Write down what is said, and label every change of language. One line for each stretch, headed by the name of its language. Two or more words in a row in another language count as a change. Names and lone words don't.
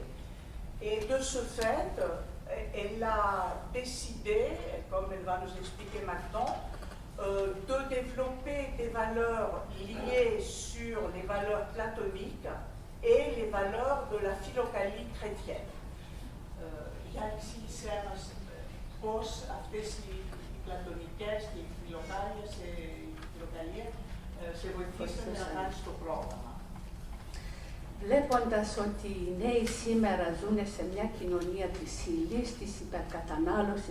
French: Et de ce fait, elle a décidé, comme elle va nous expliquer maintenant, de développer des valeurs liées sur les valeurs platoniques et les valeurs de la philokalie chrétienne.
Greek: Για εξήγησές πώς αυτές οι πλατωνικές και οι φιλοκάλιες, σε βοηθήσαν να κάνεις το πρόγραμμα. Βλέποντας ότι οι νέοι σήμερα ζουν σε μια κοινωνία της ύλης, της υπερκατανάλωσης